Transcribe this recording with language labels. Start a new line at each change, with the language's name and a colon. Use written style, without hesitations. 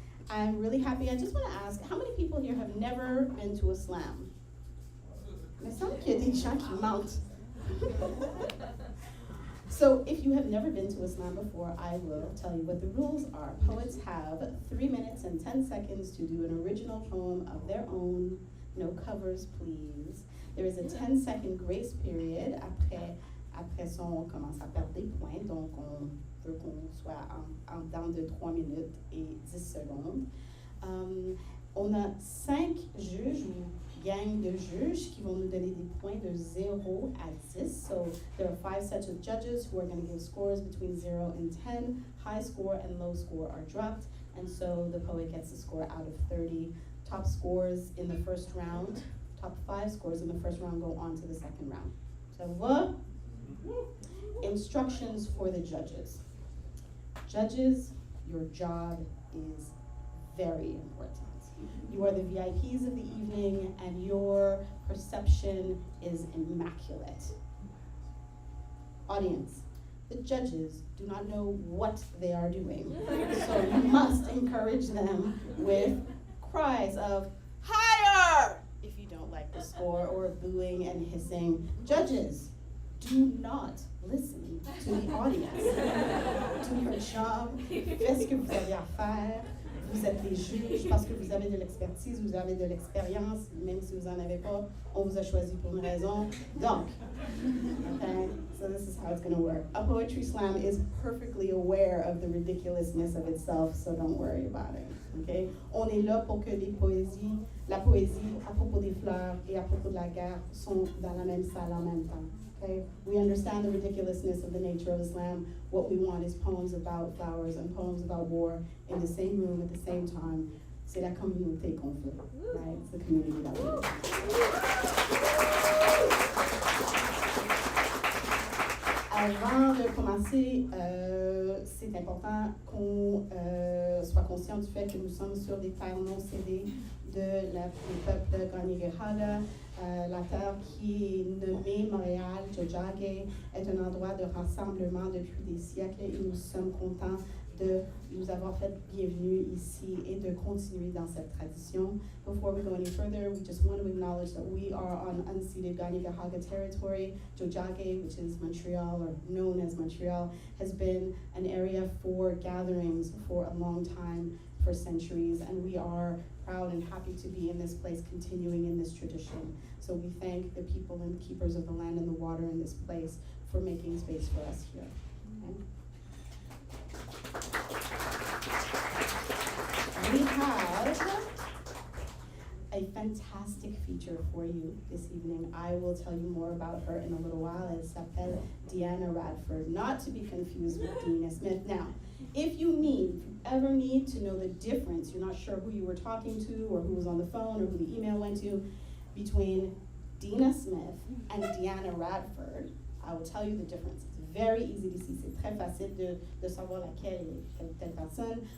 English: I'm really happy. I just want to ask, how many people here have never been to a slam?
French: Il me semble qu'il y a des gens qui mentent.
English: So if you have never been to a slam before, I will tell you what the rules are. Poets have 3 minutes and 10 seconds to do an original poem of their own. No covers, please. There is a 10-second grace period.
French: Après ça, on commence à perdre des points. Donc, on veut qu'on soit dans de 3 minutes et 10 secondes. On a 5 juges ou gang de juges qui vont nous donner des points de 0 à 10.
English: So there are 5 sets of judges who are going to give scores between 0 and 10. High score and low score are dropped, and so the poet gets a score out of 30. Top scores in the first round Top 5 scores in the first round go on to the second round.
French: Ça va?
English: Instructions for the judges. Judges, your job is very important. You are the VIPs of the evening, and your perception is immaculate. Audience, the judges do not know what they are doing, so you must encourage them with cries of higher if you don't like the score, or booing and hissing. Judges, do not listen to the audience. Do your job,
French: faites ce que vous avez à faire. Vous êtes des juges parce que vous avez de l'expertise, vous avez de l'expérience, même si vous n'en avez pas, on vous a choisi pour une raison. Donc,
English: okay, so this is how it's going to work. A poetry slam is perfectly aware of the ridiculousness of itself, so don't worry about it. Okay?
French: On est là pour que la poésie à propos des fleurs et à propos de la guerre sont dans la même salle en même temps.
English: Okay? We understand the ridiculousness of the nature of Islam. What we want is poems about flowers and poems about war in the same room at the same time.
French: C'est la communauté qu'on veut,
English: right? It's the community that we want.
French: Avant de commencer, c'est important qu'on soit conscient du fait que nous sommes sur des terres non cédées du peuple Kanien'kehá:ka. La terre qui est nommée Montréal, Tiohtià:ke, est un endroit de rassemblement depuis des siècles et nous sommes contents de nous avoir fait bienvenue ici et de continuer dans cette tradition.
English: Before we go any further, we just want to acknowledge that we are on unceded Kanien'kehá:ka territory. Tiohtià:ke, which is Montreal, or known as Montreal, has been an area for gatherings for a long time, for centuries, and we are proud and happy to be in this place, continuing in this tradition. So we thank the people and keepers of the land and the water in this place for making space for us here. Okay? We have a fantastic feature for you this evening. I will tell you more about her in a little while.
French: Elle s'appelle
English: Deanna Radford, not to be confused with Deanna Smith. Now, if you ever need to know the difference, you're not sure who you were talking to or who was on the phone or who the email went to, between Deanna Smith and Deanna Radford, I will tell you the difference. It's very easy to see.
French: C'est très facile de savoir laquelle est telle personne.